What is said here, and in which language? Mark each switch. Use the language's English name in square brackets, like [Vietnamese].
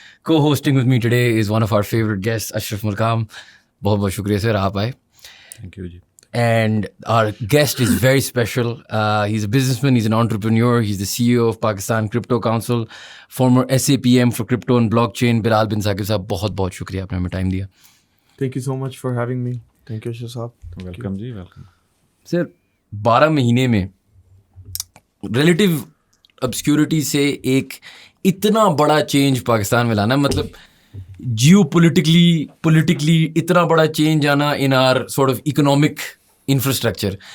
[English] Co-hosting with me today is one of our favorite guests, Ashraf Mulkam. [Hindi] बहुत शुक्रिया sir आप आए. [English] Thank you जी. And our guest is very special. He's a businessman, he's an entrepreneur, he's the CEO of Pakistan Crypto Council, former SAPM for crypto and blockchain. [Hindi] Bilal bin Saqib साहब बहुत शुक्रिया आपने हमें time दिया. [English] Thank you so much for having me. Thank you Ashraf साहब. Welcome जी, welcome. [Hindi] Sir 12 महीने में relative obscurity से एक इतना बड़ा चेंज पाकिस्तान में लाना, मतलब जियोपॉलिटिकली इतना बड़ा चेंज आना [English] In our sort of economic infrastructure.